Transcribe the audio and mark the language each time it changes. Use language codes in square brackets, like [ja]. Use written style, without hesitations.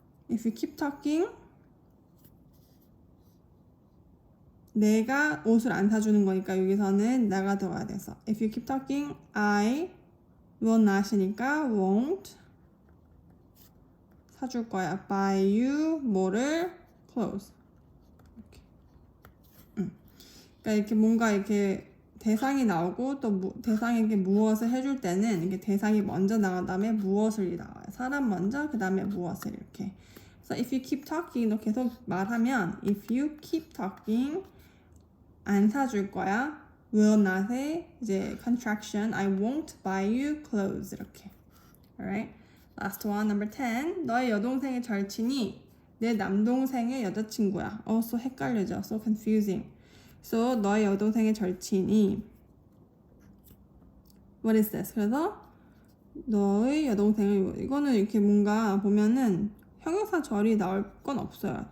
[en] If you keep talking, [ko] 내가 옷을 안 사주는 거니까 여기서는 나가 들어가야 돼서 If you keep talking, [en] I will not [ko] 이니까 won't 사줄 거야. [en] Buy you [ko] 뭐를 [en] clothes. [ko] 이렇게. 그러니까 이렇게 뭔가 이렇게 대상이 나오고 또 대상에게 무엇을 해줄 때는 이게 대상이 먼저 나온 다음에 무엇을 나와요. 사람 먼저 그 다음에 무엇을 이렇게. [en] So if you keep talking, [ko] 너 계속 말하면 [en] if you keep talking [ko] 안 사줄 거야. [en] will not의 [ko] 이제 [en] contraction I won't buy you clothes 이렇게. Alright. Last one, number 10. [ko] 너의 여동생의 절친이 내 남동생의 여자친구야. [en] So [ko] 헷갈리죠. [en] So confusing. [ko] So 너의 여동생의 절친이 [en] What is this? [ko] 그래서 너의 여동생을 이거는 이렇게 뭔가 보면은 형용사 절이 나올 건 없어요.